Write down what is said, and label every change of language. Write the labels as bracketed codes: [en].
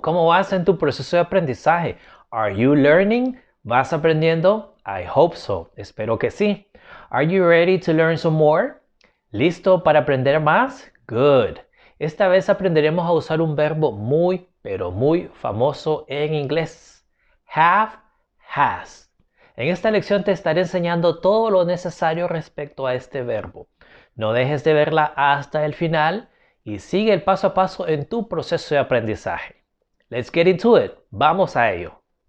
[es] ¿Cómo vas en tu proceso de aprendizaje? [en] Are you learning? [es] ¿Vas aprendiendo? [en] I hope so. [es] Espero que sí. [en] Are you ready to learn some more? [es] ¿Listo para aprender más? [en] Good. [es] Esta vez aprenderemos a usar un verbo muy, pero muy famoso en inglés. Have, has. En esta lección te estaré enseñando todo lo necesario respecto a este verbo. No dejes de verla hasta el final y sigue el paso a paso en tu proceso de aprendizaje. [en] Let's get into it. [es] Vamos a ello.